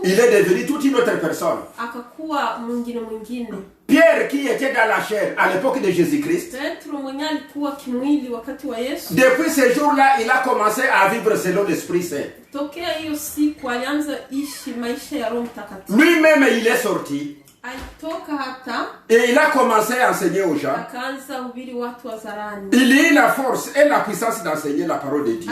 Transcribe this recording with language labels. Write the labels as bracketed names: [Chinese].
[French] il est devenu toute une autre personne. [Swahili] akakuwa mwingine. [French] Pierre, qui était dans la chair à l'époque de Jésus-Christ, [Swahili] Petro mwenye alikuwa kimwili wakati wa Yesu, [French] depuis ce jour-là, il a commencé à vivre selon l'Esprit Saint. [Swahili] tokea hiyo siku alianza ishi maisha ya Roho Mtakatifu. [French] Lui-même, il est sorti [Swahili] Alitoka hata [French] et il a commencé à enseigner aux gens. [Swahili] akaanza hubiri watu wazarani. [French] Il a eu la force et la puissance d'enseigner la parole de Dieu.